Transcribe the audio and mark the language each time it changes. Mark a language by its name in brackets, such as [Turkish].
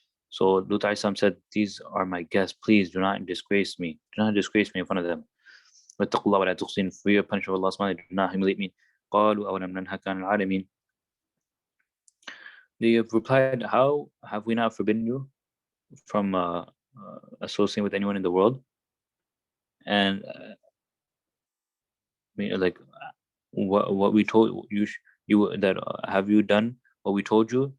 [English] So Lut alayhi salam said, these are my guests, please do not disgrace me in front of them. [Arabic] واتقوا الله ولا تخزون, [English] fear punishment of Allah subhanahu wa ta'ala, do not humiliate me. [Arabic] قالوا أولم ننهك عن العالمين. [English] They have replied, how have we not forbidden you from associating with anyone in the world? And like what we told you that have you done what we told you?